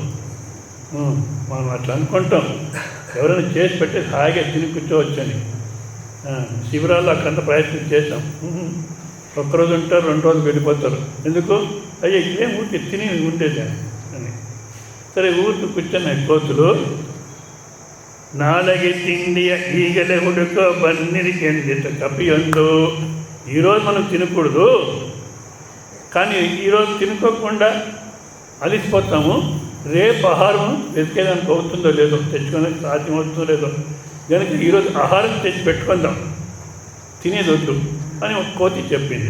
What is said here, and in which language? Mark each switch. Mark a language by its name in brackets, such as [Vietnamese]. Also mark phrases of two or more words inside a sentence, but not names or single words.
[Telugu] మనం అట్లా అనుకుంటాం, ఎవరైనా చేసి పెట్టేసి హాయిగా తిని కూర్చోవచ్చని. శిబిరాల్లో అక్కడంతా ప్రయత్నం చేసాం. ఒక్కరోజు ఉంటారు, 2 రోజులు వెళ్ళిపోతారు. ఎందుకు? అయ్యా ఇక్కడే ఊరికి తిని ఉండేది అని. సరే ఊరికి కూర్చున్నాయి కోతులు. [Kannada] ನಾಳೆಗೆ ತಿಂಡಿಯ ಈಗಲೇ ಹುಡುಕೋ ಬನ್ನಿರಿಗೆ ಎಂದಿತ್ತು ಕಪಿಯೊಂದು. [Telugu] ఈరోజు మనం తినకూడదు, కానీ ఈరోజు తినుకోకుండా అలిసిపోతాము. రేపు ఆహారం వెతికేదానికి అవుతుందో లేదో, తెచ్చుకోవడానికి సాధ్యం అవుతుందో లేదో, కనుక ఈరోజు ఆహారం తెచ్చి పెట్టుకుందాం, తినేది వద్దు అని ఒక కోతి చెప్పింది.